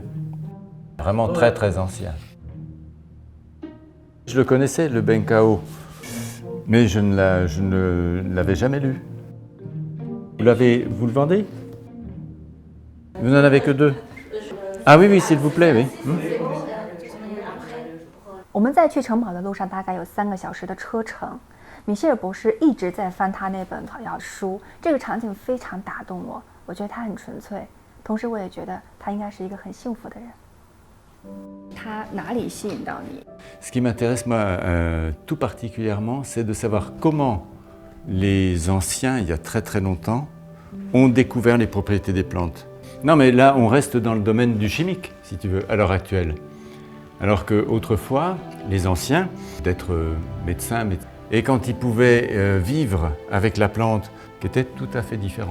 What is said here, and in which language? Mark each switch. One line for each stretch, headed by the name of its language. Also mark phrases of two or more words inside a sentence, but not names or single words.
French: Vraiment très très ancien. Je le connaissais, le Benkao, mais je ne l'avais jamais lu. Vous le vendez? Vous n'en avez que 2? Ah oui, oui, s'il vous plaît, oui.
Chinese: 我们在去城堡的路上大概有3个小时的车程。米歇尔博士一直在翻他那本草药书，这个场景非常打动我。我觉得他很纯粹，同时我也觉得他应该是一个很幸福的人。他哪里吸引到你？
French: Ce qui m'intéresse moi tout particulièrement, c'est de savoir comment les anciens, il y a très très longtemps, ont découvert les propriétés des plantes. Non, mais là, on reste dans le domaine du chimique, si tu veux, à l'heure actuelle. Alors qu'autrefois, les anciens, d'être médecins, et quand ils pouvaient vivre avec la plante, qui était tout à fait différent.